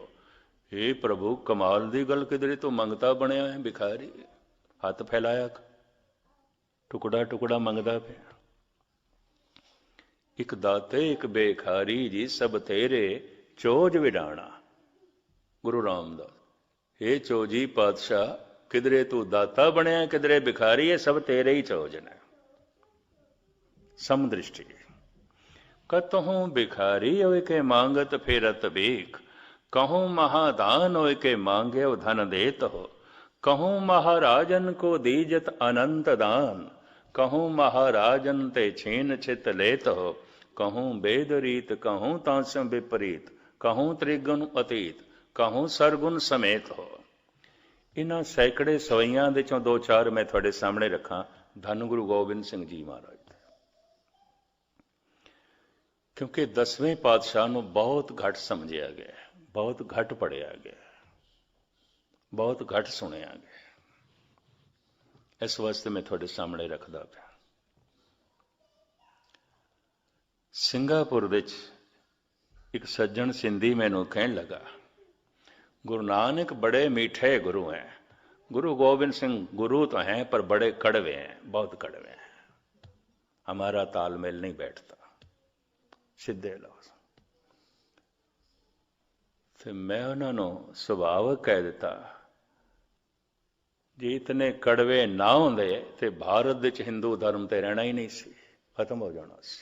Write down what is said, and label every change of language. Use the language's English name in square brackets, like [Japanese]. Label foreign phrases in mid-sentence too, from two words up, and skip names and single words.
[Punjabi] हे ਪ੍ਰਭੂ, ਕਮਾਲ ਦੀ ਗੱਲ, ਕਿਧਰੇ ਤੂੰ ਮੰਗਤਾ ਬਣਿਆ ਹੈ, ਭਿਖਾਰੀ, ਹੱਥ ਫੈਲਾਇਆ, ਟੁਕੜਾ ਟੁਕੜਾ ਮੰਗਦਾ ਪਿਆ। ਇੱਕ ਦਾਤੇ ਇੱਕ ਬੇਖਾਰੀ ਜੀ, ਸਭ ਤੇਰੇ ਚੋਜ ਵਿਡਾਣਾ। ਗੁਰੂ ਰਾਮਦਾਸ, ਹੇ ਚੋਜੀ ਪਾਤਸ਼ਾਹ, ਕਿਧਰੇ ਤੂੰ ਦਾਤਾ ਬਣਿਆ ਕਿਧਰੇ ਭਿਖਾਰੀ ਹੈ, ਸਭ ਤੇਰੇ ਹੀ ਚੋਜਨ ਹੈ। समदृष्टि। [Braj] कतहूँ भिखारी होय के मांगत फेरत भीख, कहूँ महादान होय के मांगे धन देत हो। कहूँ महाराजन को दीजत अनंत दान, कहूँ महाराजन ते छीन छित लेत हो। कहूँ वेद रीत कहूँ तांसम विपरीत, कहूँ त्रिगुण अतीत कहूँ सरगुण समेत हो। [Punjabi] ਇਨ੍ਹਾਂ ਸੈਂਕੜੇ ਸਵੱਈਆਂ ਦੇ ਚੋਂ ਦੋ ਚਾਰ ਮੈਂ ਤੁਹਾਡੇ ਸਾਹਮਣੇ ਰੱਖਾਂ ਧੰਨ ਗੁਰੂ ਗੋਬਿੰਦ ਸਿੰਘ ਜੀ ਮਹਾਰਾਜ। ਕਿਉਂਕਿ 10ਵੇਂ ਪਾਤਸ਼ਾਹ ਨੂੰ ਬਹੁਤ ਘੱਟ ਸਮਝਿਆ ਗਿਆ, ਬਹੁਤ ਘੱਟ ਪੜ੍ਹਿਆ ਗਿਆ, ਬਹੁਤ ਘੱਟ ਸੁਣਿਆ ਗਿਆ। ਇਸ ਵਾਸਤੇ ਮੈਂ ਥੋੜ੍ਹੇ ਸਾਹਮਣੇ ਰੱਖਦਾ ਪਿਆ। ਸਿੰਗਾਪੁਰ ਵਿਚ ਇਕ ਸੱਜਣ ਸਿੰਧੀ ਮੈਨੂੰ ਕਹਿਣ ਲੱਗਾ, [Hindi] गुरु नानक बड़े मीठे गुरु हैं। गुरु गोबिंद सिंह गुरु तो हैं पर बड़े कड़वे हैं, बहुत कड़वे हैं, हमारा तालमेल नहीं बैठता। [Punjabi] ਸਿੱਧੇ ਲਫ਼ਜ਼। ਫਿਰ ਮੈਂ ਉਨ੍ਹੋਂਨੇ ਸੁਭਾਵਕ ਕਹਿ ਦਿੱਤਾ, ਜੇ ਇਤਨੇ ਕੌੜੇ ਨਾ ਹੁੰਦੇ ਤਾਂ ਭਾਰਤ ਵਿਚ ਹਿੰਦੂ ਧਰਮ ਤਾਂ ਰਹਿਣਾ ਹੀ ਨਹੀਂ ਸੀ, ਖ਼ਤਮ ਹੋ ਜਾਣਾ ਸੀ।